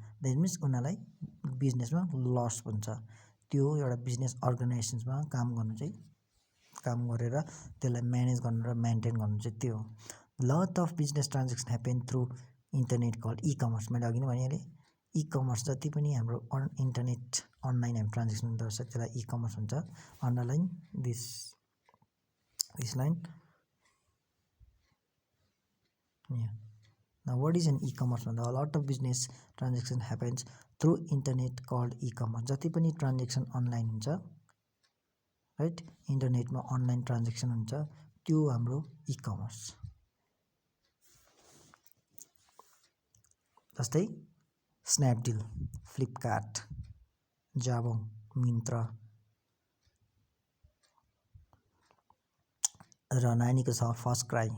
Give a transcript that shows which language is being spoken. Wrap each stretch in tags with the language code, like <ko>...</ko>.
<en>that means</en> <ne>उनीहरूलाई बिजनेसमा loss हुन्छ। त्यो एउटा बिजनेस अर्गनाइजेसन्समा काम गरेर त्यसलाई म्यानेज गर्नु र मेन्टेन गर्नु चाहिँ त्यो हो।</ne> <en>Lot of business transaction happen through internet called e-commerce.</en> <ne>मैले अघि नै भनिहालेँ इकमर्स जति पनि हाम्रो इन्टरनेट अनलाइन हामी ट्रान्जेक्सन हुँदो रहेछ त्यसलाई इकमर्स हुन्छ।</ne> <en>Underline this line Now what is an e-commerce भन्दा a lot of business transaction happens through internet called e-commerce।</en> <ne>जति पनि ट्रान्जेक्सन अनलाइन हुन्छ राइट इन्टरनेटमा अनलाइन ट्रान्जेक्सन हुन्छ त्यो हाम्रो इकमर्स। जस्तै स्न्यापडिल फ्लिपकार्ट जाबोङ मिन्त्रा र नानीको छ फर्स्ट क्राई।</ne>